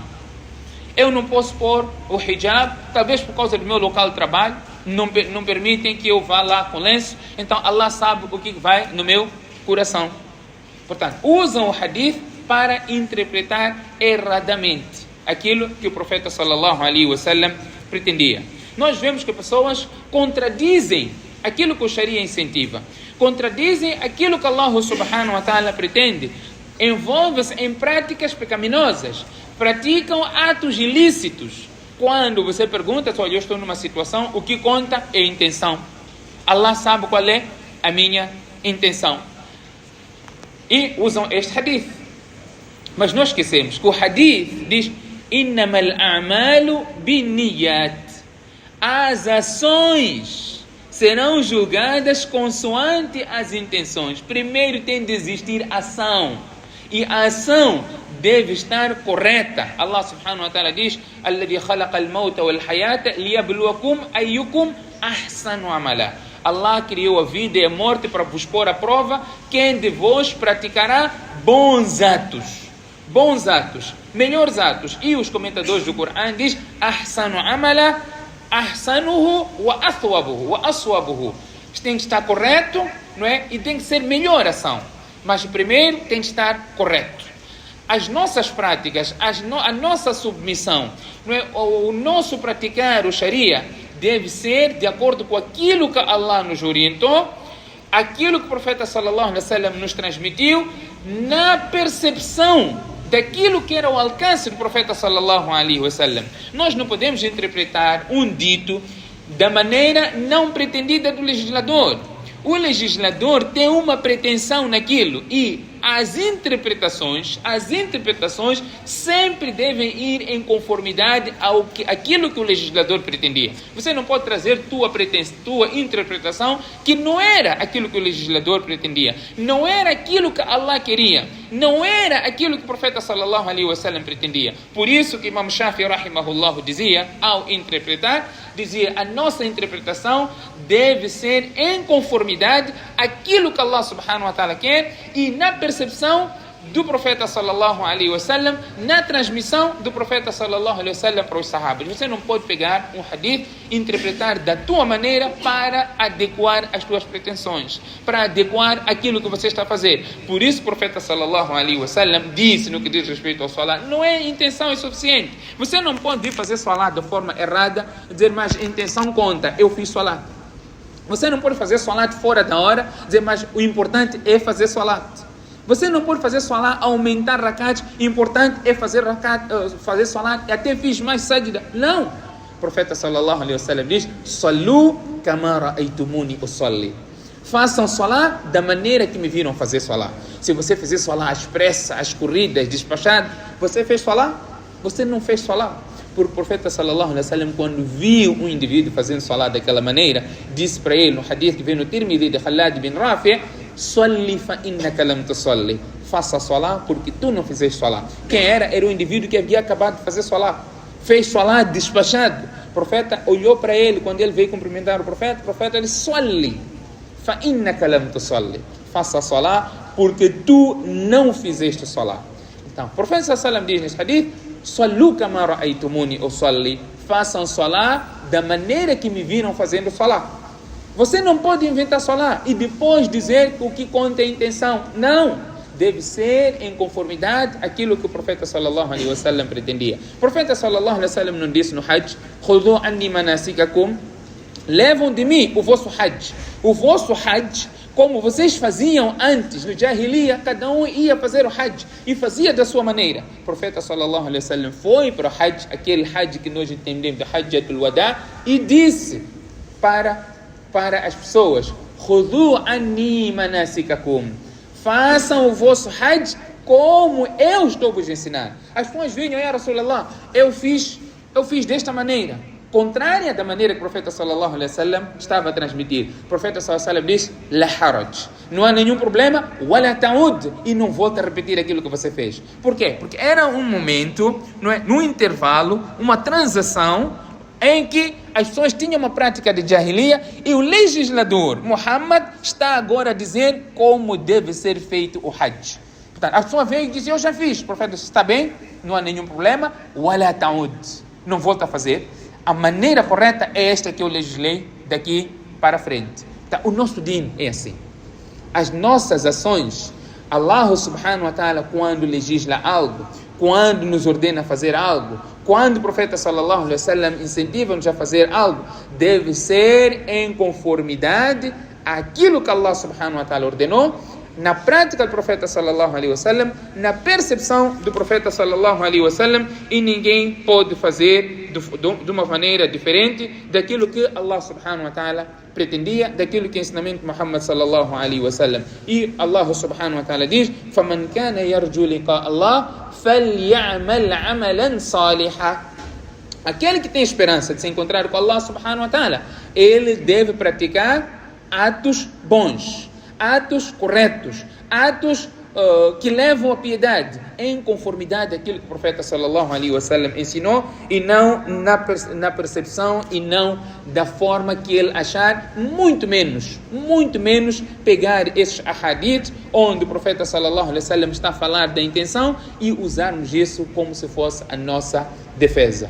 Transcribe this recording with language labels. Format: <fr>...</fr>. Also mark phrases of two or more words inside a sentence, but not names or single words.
<pt>Eu não posso pôr o hijab, talvez por causa do meu local de trabalho, não permitem que eu vá lá com lenço, então Allah sabe o que vai no meu coração. Portanto, usam o hadith para interpretar erradamente aquilo que o profeta</pt> <ar>صلى الله عليه وسلم</ar> <pt>pretendia. Nós vemos que pessoas contradizem aquilo que o Sharia incentiva, contradizem aquilo que</pt> <ar>الله سبحانه وتعالى</ar> <pt>pretende, envolvem-se em práticas pecaminosas, praticam atos ilícitos. Quando você pergunta, olha, eu estou numa situação, o que conta é a intenção. Allah sabe qual é a minha intenção. E usam este hadith. Mas nós esquecemos que o hadith diz</pt> <ar>إنما الأعمال بالنيات.</ar> <pt>As ações serão julgadas consoante as intenções. Primeiro tem de existir ação. E a ação deve estar correta.</pt> <ar>الله سبحانه وتعالى diz: الذي خلق الموت والحياة ليبلوكم أيكم أحسن عملا.</ar> <pt>Allah criou a vida e a morte para vos pôr à prova quem de vós praticará bons atos. Bons atos, melhores atos. E os comentadores do Corão dizem:</pt> <ar>أحسن عملا، أحسنه وأثوبه وأصوبه.</ar> <pt>Tem que estar correto, não é? E tem que ser melhor ação. Mas primeiro tem que estar correto. As nossas práticas, a nossa submissão, não é? O nosso praticar o Sharia deve ser de acordo com aquilo que Allah nos orientou, aquilo que o profeta</pt> <ar>صلى الله عليه وسلم</ar> <pt>nos transmitiu, na percepção daquilo que era o alcance do profeta</pt> <ar>صلى الله عليه وسلم.</ar> <pt>Nós não podemos interpretar um dito da maneira não pretendida do legislador. O legislador tem uma pretensão naquilo e as interpretações sempre devem ir em conformidade àquilo que o legislador pretendia. Você não pode trazer tua interpretação que não era aquilo que o legislador pretendia, não era aquilo que Allah queria, não era aquilo que o profeta</pt> <ar>صلى الله عليه وسلم</ar> <pt>pretendia. Por isso que Imam Shafi'i rahimahullah dizia, ao interpretar, dizia: a nossa interpretação deve ser em conformidade àquilo que</pt> <ar>الله سبحانه وتعالى</ar> <pt>quer e na percepção do profeta</pt> <ar>صلى الله عليه وسلم,</ar> <pt>na transmissão do profeta</pt> <ar>صلى الله عليه وسلم</ar> <pt>para os sahabas. Você não pode pegar um hadith e interpretar da tua maneira para adequar as tuas pretensões, para adequar aquilo que você está a fazer. Por isso o profeta</pt> <ar>صلى الله عليه وسلم</ar> <pt>disse, no que diz respeito ao salat, não é intenção suficiente. Você não pode ir fazer salat de forma errada, dizer: mas a intenção conta, eu fiz salat. Você não pode fazer salat fora da hora, dizer: mas o importante é fazer salat. Você não pode fazer salat, aumentar rakat, o importante é fazer salat, e até fiz mais sajda. Não! O profeta</pt> <ar>صلى الله عليه وسلم diz: صلوا كما رأيتموني أصلي.</ar> <pt>Façam salat da maneira que me viram fazer salat. Se você fizer salat às pressas, às corridas, despachado, você fez salat? Você não fez salat. Porque o profeta</pt> <ar>صلى الله عليه وسلم,</ar> <pt>quando viu um indivíduo fazendo salat daquela maneira, disse para ele, no hadith que vem no Tirmidhi de Khalad bin Rafi':</pt> <ar>صل فإنك لم تصل.</ar> <pt>Faça salat porque tu não fizeste salat. Quem era? Era o indivíduo que havia acabado de fazer salat. Fez salat despachado. O profeta olhou para ele quando ele veio cumprimentar o profeta disse:</pt> <ar>صل فإنك لم تصل.</ar> <pt>Faça salat porque tu não fizeste salat. Então, o profeta</pt> <ar>صلى الله عليه وسلم</ar> <pt>diz nesse hadith:</pt> <ar>صلوا كما رأيتموني أصلي.</ar> <pt>Façam salat da maneira que me viram fazendo salat. Você não pode inventar salat e depois dizer que o que conta é a intenção. Não! Deve ser em conformidade àquilo que o profeta</pt> <ar>صلى الله عليه وسلم</ar> <pt>pretendia. O profeta</pt> <ar>صلى الله عليه وسلم</ar> <pt>não disse no Hajj:</pt> <ar>خذوا عني مناسككم.</ar> <pt>Levam de mim o vosso Hajj. O vosso Hajj, como vocês faziam antes, no Jahiliya, cada um ia fazer o Hajj e fazia da sua maneira. O profeta</pt> <ar>صلى الله عليه وسلم</ar> <pt>foi para o Hajj, aquele Hajj que nós entendemos, do</pt> <ar>حجة الوداع,</ar> <pt>e disse para as pessoas:</pt> <ar>خذوا عني مناسككم.</ar> <pt>Façam o vosso Hajj como eu estou vos ensinando. As pessoas vinham:</pt> <ar>يا رسول الله,</ar> <pt>eu fiz desta maneira, contrária da maneira que o profeta</pt> <ar>صلى الله عليه وسلم</ar> <pt>estava a transmitir. O profeta</pt> <ar>صلى الله عليه وسلم diz: لا حرج.</ar> <pt>Não há nenhum problema,</pt> <ar>ولا تعد,</ar> <pt>e não volta a repetir aquilo que você fez. Por quê? Porque era um momento, não é, num intervalo, uma transação em que as pessoas tinham uma prática de Jahiliya e o legislador Muhammad está agora a dizer como deve ser feito o Hajj. Portanto, a pessoa veio e disse: eu já fiz. O profeta disse: está bem, não há nenhum problema,</pt> <ar>ولا تعد,</ar> <pt>não volta a fazer. A maneira correta é esta que eu legislei daqui para frente. Então, o nosso din é assim. As nossas ações,</pt> <ar>الله سبحانه وتعالى,</ar> <pt>quando legisla algo, quando nos ordena fazer algo, quando o profeta</pt> <ar>صلى الله عليه وسلم</ar> <pt>incentiva-nos a fazer algo, deve ser em conformidade àquilo que</pt> <ar>الله سبحانه وتعالى</ar> <pt>ordenou, na prática do profeta</pt> <ar>صلى الله عليه وسلم,</ar> <pt>na percepção do profeta</pt> <ar>صلى الله عليه وسلم,</ar> <pt>e ninguém pode fazer de uma maneira diferente daquilo que</pt> <ar>الله سبحانه وتعالى</ar> <pt>pretendia, daquilo que é ensinamento de Muhammad</pt> <ar>صلى الله عليه وسلم. E الله سبحانه وتعالى diz: فَمَنْ كَانَ يَرْجُو لِقَاءَ اللَّهِ فَلْيَعْمَلْ عَمَلًا صَالِحًا.</ar> <pt>Aquele que tem esperança de se encontrar com</pt> <ar>الله سبحانه وتعالى,</ar> <pt>ele deve praticar atos bons, atos corretos, atos que levam à piedade, em conformidade àquilo que o profeta</pt> <ar>صلى الله عليه وسلم</ar> <pt>ensinou, e não na percepção e não da forma que ele achar, muito menos pegar esses ahadith onde o profeta</pt> <ar>صلى الله عليه وسلم</ar> <pt>está a falar da intenção e usarmos isso como se fosse a nossa defesa.</pt>